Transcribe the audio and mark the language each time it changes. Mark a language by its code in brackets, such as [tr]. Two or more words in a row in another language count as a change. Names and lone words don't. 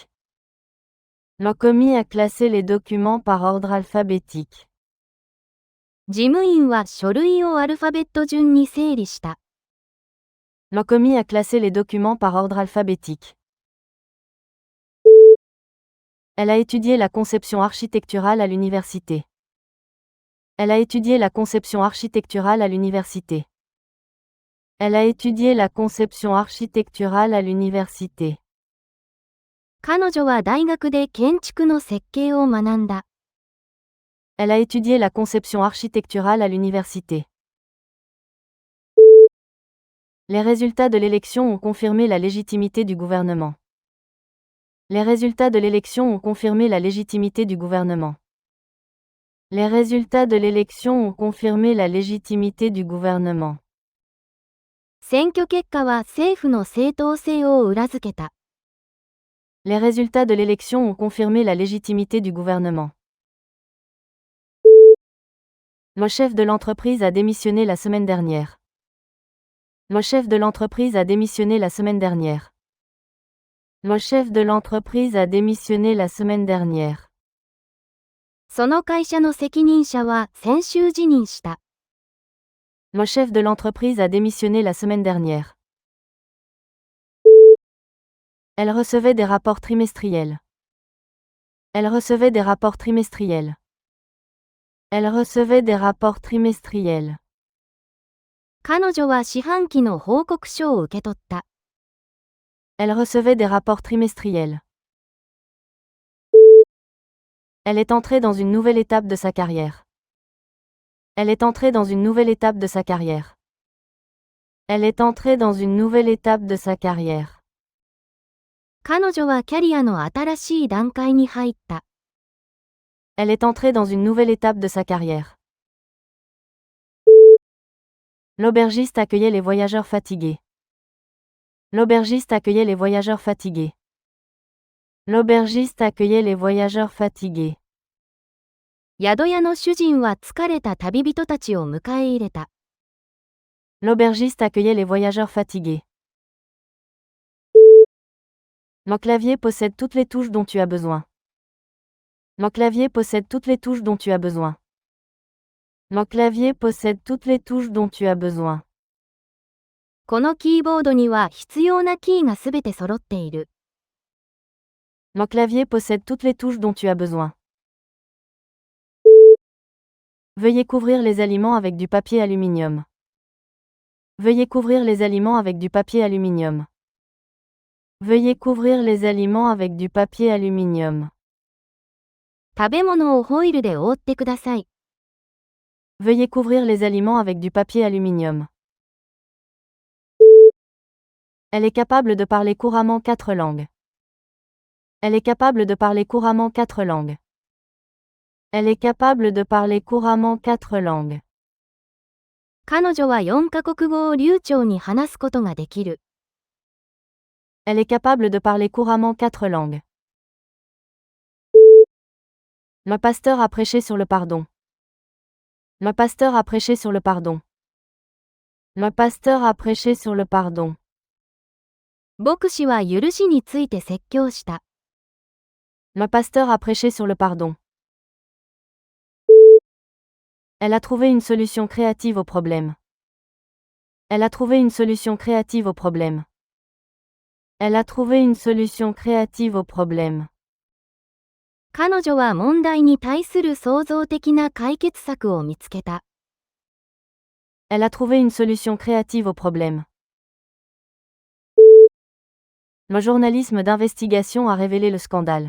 [fr] L'OCOMI a classé les documents par ordre alphabétique. [ja] 事務員は書類をアルファベット順に整理した。 [fr] L'OCOMI a classé les documents par ordre alphabétique. Elle a étudié la conception architecturale à l'université. Elle a étudié la conception architecturale à l'université. Elle a étudié la conception architecturale à l'université. [ja] 彼女は大学で建築の設計を学んだ。 [fr] Elle a étudié la conception architecturale à l'université. Les résultats de l'élection ont confirmé la légitimité du gouvernement. Les résultats de l'élection ont confirmé la légitimité du gouvernement. Les résultats de l'élection ont confirmé la légitimité du gouvernement. [ja] 選挙結果は政府の正当性を裏付けた。 [fr] Les résultats de l'élection ont confirmé la légitimité du gouvernement. Le chef de l'entreprise a démissionné la semaine dernière. Le chef de l'entreprise a démissionné la semaine dernière. Le chef de l'entreprise a démissionné la semaine dernière. [ja] その会社の責任者は先週辞任した。 [fr] Le chef de l'entreprise a démissionné la semaine dernière. Elle recevait des rapports trimestriels. Elle recevait des rapports trimestriels. Elle recevait des rapports trimestriels. [ja] 彼女は四半期の報告書を受け取った。 [fr] Elle recevait des rapports trimestriels. Elle est entrée dans une nouvelle étape de sa carrière. Elle est entrée dans une nouvelle étape de sa carrière. Elle est entrée dans une nouvelle étape de sa carrière. [ja] 彼女はキャリアの新しい段階に入った。 [fr] Elle est entrée dans une nouvelle étape de sa carrière. L'aubergiste accueillait les voyageurs fatigués. L'aubergiste accueillait les voyageurs fatigués. L'aubergiste accueillait les voyageurs fatigués. [ja] 宿屋の主人は疲れた旅人たちを迎え入れた。 [fr] L'aubergiste accueillait les voyageurs fatigués. Le clavier possède toutes les touches dont tu as besoin. Le clavier possède toutes les touches dont tu as besoin. Le clavier possède toutes les touches dont tu as besoin. [ja] このキーボードには必要なキーがすべて揃っている。 [fr] Le clavier possède toutes les touches dont tu as besoin. Veuillez couvrir les aliments avec du papier aluminium. Veuillez couvrir les aliments avec du papier aluminium. Veuillez couvrir les aliments avec du papier aluminium. [ja] 食べ物をホイルで覆ってください。 [fr] Veuillez couvrir les aliments avec du papier aluminium. Elle est capable de parler couramment 4 langues. Elle est capable de parler couramment 4 langues. Elle est capable de parler couramment 4 langues. [ja] 彼女は4カ国語を流暢に話すことができる。 [fr] Elle est capable de parler couramment 4 langues. Le pasteur a prêché sur le pardon. Le pasteur a prêché sur le pardon. Le pasteur a prêché sur le pardon. [ja] 牧師は許しについて説教した。 [fr] Le pasteur a prêché sur le pardon. Elle a trouvé une solution créative au problème. Elle a trouvé une solution créative au problème. Elle a trouvé une solution créative au problème. [ja] 彼女は問題に対する創造的な解決策を見つけた。 [fr] Elle a trouvé une solution créative au problème. Le journalisme d'investigation a révélé le scandale.